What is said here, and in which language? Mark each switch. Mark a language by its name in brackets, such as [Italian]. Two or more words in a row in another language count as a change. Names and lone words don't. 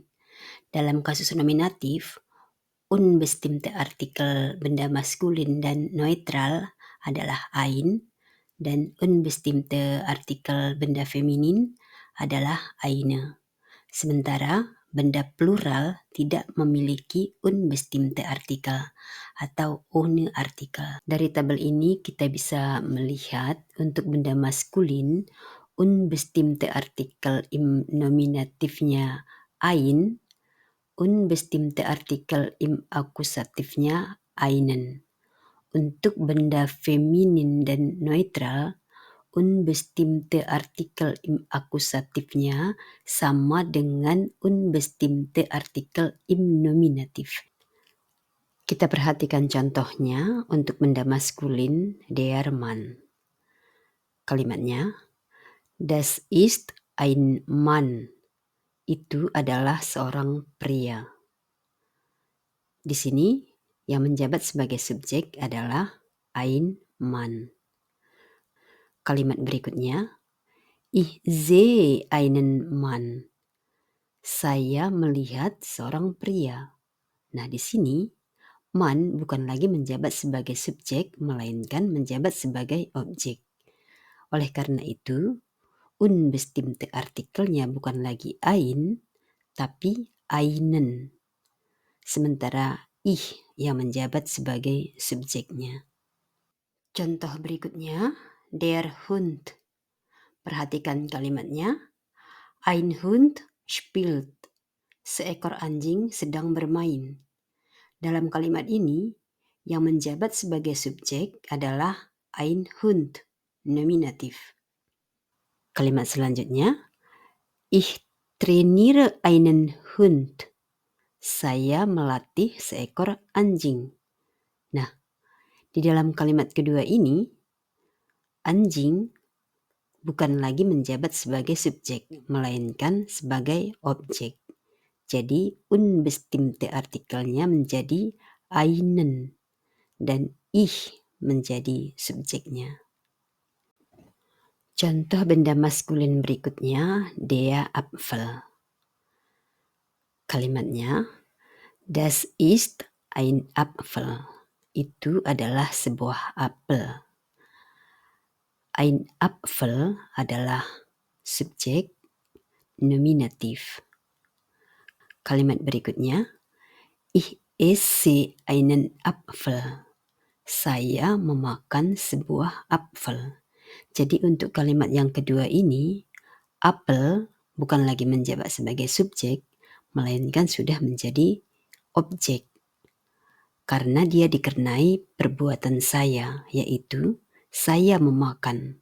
[Indonesian] Dalam kasus nominatif, [German] unbestimmte Artikel [Indonesian] benda maskulin dan neutral adalah ein, dan [German] unbestimmte Artikel [Indonesian] benda feminin adalah eine. Sementara benda plural tidak memiliki [German] unbestimmte Artikel [Indonesian] atau [German] ohne Artikel. [Indonesian] Dari tabel ini kita bisa melihat untuk benda maskulin [German] unbestimmte Artikel im [Indonesian] nominatifnya ein, [German] unbestimmte Artikel im [Indonesian] akusatifnya einen. Untuk benda feminin dan neutral, [German] unbestimmte Artikel im [Indonesian] akusatifnya sama dengan [German] unbestimmte Artikel im [Indonesian] nominatif. Kita perhatikan contohnya untuk benda maskulin, [German] der Mann. Kalimatnya, das ist ein Mann. [Indonesian] Itu adalah seorang pria. Di sini yang menjabat sebagai subjek adalah [German] ein Mann. [Indonesian] Kalimat berikutnya, [German] ich sehe einen Mann. [Indonesian] Saya melihat seorang pria. Nah, di sini Mann bukan lagi menjabat sebagai subjek, melainkan menjabat sebagai objek. Oleh karena itu, [German] unbestimmte Artikelnya [Indonesian] bukan lagi ein, tapi einen. Sementara ich yang menjabat sebagai subjeknya. Contoh berikutnya, [German] der Hund. [Indonesian] Perhatikan kalimatnya. [German] Ein Hund spielt. [Indonesian] Seekor anjing sedang bermain. Dalam kalimat ini, yang menjabat sebagai subjek adalah [German] ein Hund, [Indonesian] nominatif. Kalimat selanjutnya, [German] ich trainiere einen Hund. [Indonesian] Saya melatih seekor anjing. Nah, di dalam kalimat kedua ini, anjing bukan lagi menjabat sebagai subjek, melainkan sebagai objek. Jadi [German] unbestimmte Artikelnya [Indonesian] menjadi einen dan ich menjadi subjeknya. Contoh benda maskulin berikutnya, [German] der Apfel. Kalimatnya, das ist ein Apfel. [Indonesian] Itu adalah sebuah apel. [German] Ein Apfel [Indonesian] adalah subjek nominatif. Kalimat berikutnya, [German] ich esse einen Apfel. [Indonesian] Saya memakan sebuah apfel. Jadi untuk kalimat yang kedua ini, apel bukan lagi menjabat sebagai subjek, melainkan sudah menjadi objek. Karena dia dikenai perbuatan saya, yaitu saya memakan.